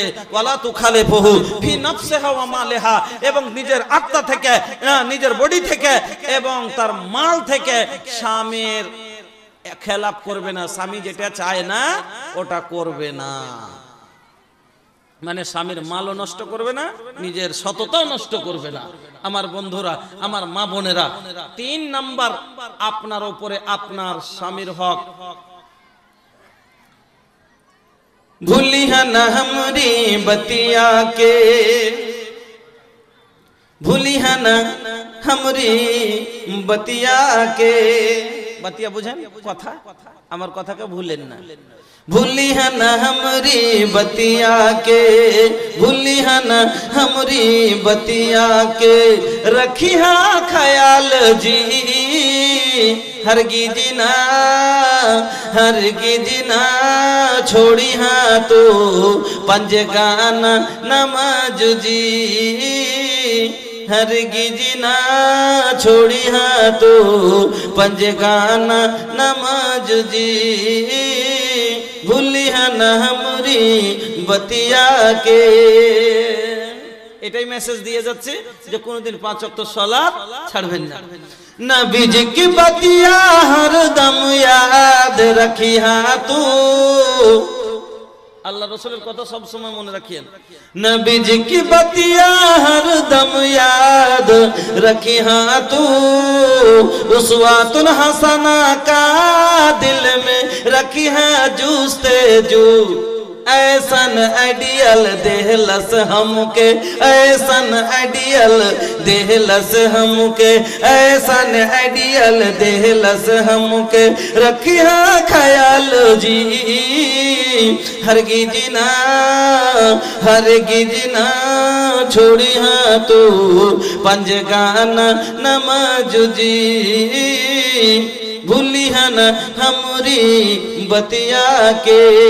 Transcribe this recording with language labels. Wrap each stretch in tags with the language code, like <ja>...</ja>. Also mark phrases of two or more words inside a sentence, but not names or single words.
<ar>ولا تخالفه في نفسها ومالها,</ar> <bn>এবং নিজের আত্মা থেকে, নিজের বডি থেকে এবং তার মাল থেকে স্বামীর খেলাপ করবে না। স্বামী যেটা চায় না ওটা করবে না, মানে স্বামীর মালও নষ্ট করবে না, নিজের সততাও নষ্ট করবে না। আমার বন্ধুরা, আমার মা বোনেরা, 3 নাম্বার আপনার উপরে আপনার স্বামীর হক।</bn> <bho>भूलिया न हमरी बतिया के, भूलिया न हमरी बतिया के,</bho> <bn>বাতিয়া বুঝেন কথা, আমার কথাকে ভুলেন না।</bn> <bho>भूलिया न हमरी बतिया के, भूलिया न हमरी बतिया के, रखिया ख्याल जी हरगिज ना, हरगिज ना छोड़ी हाँ तो पंजगाना नमाज जी, हरगिज ना छोड़ी हाँ तो पंजगाना नमाज जी, भूलिया न हमरी बतिया के।</bho> <bn>এটাই মেসেজ দিয়ে যাচ্ছে যে কোনোদিন 5 ওয়াক্ত সালাত ছাড়বেন না।</bn> <bho>नबी जी की बतिया हरदम याद रखिया तू,</bho> <bn>আল্লাহ রাসূলের কথা সব সময় মনে রাখিয়েন।</bn> <bho>नबी जी की बतिया हरदम याद रखिया तू,</bho> <ar>أسوة الحسنة</ar> <bho>का दिल में रखिया जूस्ते जू, ऐसन आइडियल देहलस हमके, ऐसन आइडियल देहलस हमके, ऐसन आइडियल देहलस हमके, रखिया ख्याल जी हरगिज ना, हरगिज ना छोड़िया तू पंजगाना नमाज जी, भूलिया न हमरी बतिया के।</bho>